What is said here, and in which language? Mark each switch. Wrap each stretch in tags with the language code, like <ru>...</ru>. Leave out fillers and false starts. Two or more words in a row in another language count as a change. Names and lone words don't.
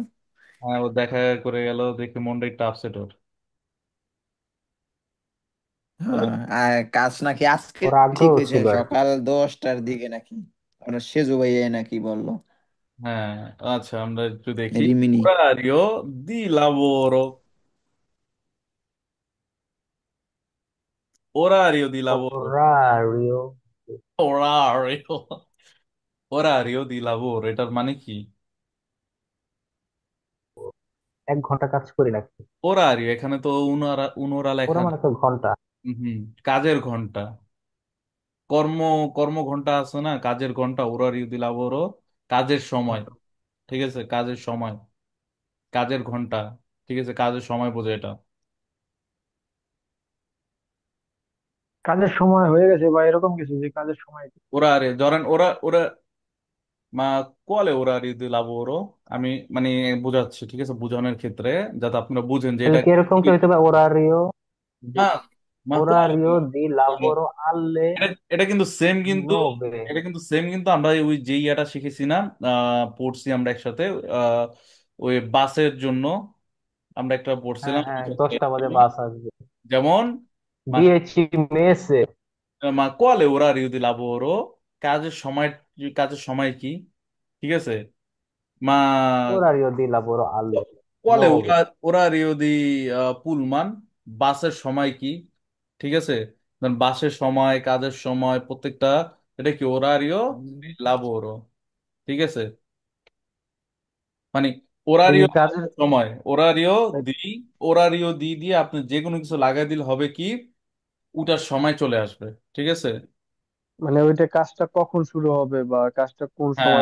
<bn>হ্যাঁ, ও দেখা করে গেল দেখে মনটা একটু আপসেট ওর। হ্যাঁ, আর কাজ নাকি আজকে ওর ঠিক আগ্রহ হয়েছে ছিল আর কি। সকাল 10টার দিকে নাকি, ওরা সেজু ভাইয়া নাকি বললো। হ্যাঁ, আচ্ছা আমরা একটু দেখি। রিমিনি।</bn> <it>Orario di lavoro, orario di lavoro,</it> <bn>ওরারিও।</bn> <it>orario, orario di lavoro,</it> <bn>এটার মানে কি? 1 ঘন্টা কাজ করি নাকি? orario এখানে তো উনারা উনোরা ওরা লেখা মানে নেই। তো ঘন্টা। হুম, কাজের ঘন্টা, কর্ম কর্ম ঘন্টা আছে না, কাজের ঘন্টা,</bn> <it>orario di lavoro,</it> <bn>কাজের সময়, ঠিক আছে? কাজের সময়, কাজের ঘন্টা, ঠিক আছে? কাজের সময় বোঝায় এটা। কাজের সময় হয়ে গেছে বা এরকম কিছু, যে কাজের সময়।</bn> <it>orario</it> <bn>ধরেন ওরা ওরা</bn> <it>ma quale orario di lavoro,</it> <bn>আমি মানে বোঝাচ্ছি, ঠিক আছে, বোঝানোর ক্ষেত্রে, যাতে আপনারা বুঝেন যে তাহলে এটা কি এরকম কি কি। হইতে পারে?</bn> <it>orario di, ma ma quale, orario di lavoro alle</it> <bn>এটা এটা কিন্তু সেম, কিন্তু নোবে। এটা কিন্তু সেম, কিন্তু আমরা ওই যে ইয়াটা শিখেছি না, পড়ছি আমরা একসাথে, আহ, ওই বাসের জন্য আমরা একটা হ্যাঁ পড়ছিলাম হ্যাঁ, 10টা বাজে বাস আসবে। যেমন মা দিয়েছি মেসে।</bn> <it>ma quale orario di lavoro,</it> <bn>কাজের সময়, কাজের সময় কি, ঠিক আছে? মা</bn> <it>orario di lavoro alle</it> <bn>কোয়ালে নোবে।</bn> <it>orario di pullman,</it> <bn>বাসের সময় কি, ঠিক আছে? ধরেন বাসের সময়, কাজের সময়, প্রত্যেকটা এটা কি</bn> <it>orario di lavoro,</it> <bn>ঠিক আছে? মানে এই orario কাজের, সময়, দি,</bn> <it>orario di</it> <bn>দিয়ে আপনি যে কোনো কিছু লাগাই দিলে হবে কি, ওটার সময় চলে আসবে, ঠিক আছে? মানে ওইটা কাজটা কখন শুরু হবে বা কাজটা কোন সময়</bn>